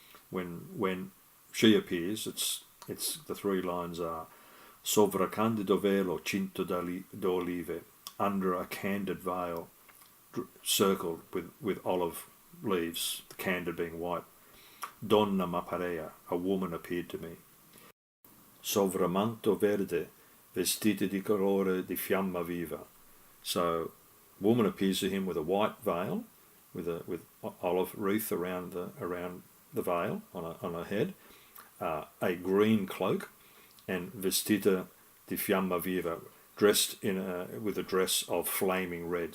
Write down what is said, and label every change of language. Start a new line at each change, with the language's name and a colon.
English: When she appears, it's the 3 lines are
Italian: sovra candido velo cinto d'olive,
English: under a candid veil circled with olive leaves, the candid being white.
Italian: Donna m'apparea,
English: a woman appeared to me.
Italian: Sovra manto verde, vestita di colore di fiamma viva.
English: So, woman appears to him with a white veil, with olive wreath around the veil on her head, a green cloak, and
Italian: vestita di fiamma viva,
English: dressed with a dress of flaming red.